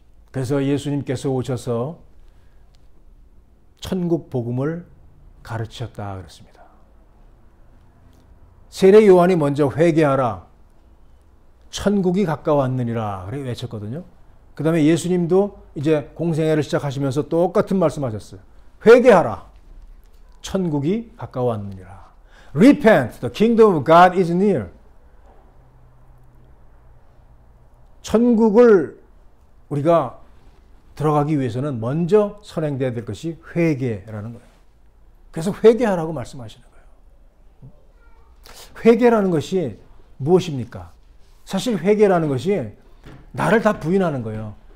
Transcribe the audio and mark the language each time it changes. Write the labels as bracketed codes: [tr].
[ko] 그래서 예수님께서 오셔서 천국 복음을 가르치셨다 그랬습니다. 세례 요한이 먼저 회개하라. 천국이 가까웠느니라. 그래 외쳤거든요. 그 다음에 예수님도 이제 공생애를 시작하시면서 똑같은 말씀하셨어요. 회개하라. 천국이 가까웠느니라. [en] Repent, the kingdom of God is near. [ko] 천국을 우리가 들어가기 위해서는 먼저 선행돼야 될 것이 회개라는 거예요. 그래서 회개하라고 말씀하시는 거예요. 회개라는 것이 무엇입니까? 사실 회개라는 것이 나를 다 부인하는 거예요.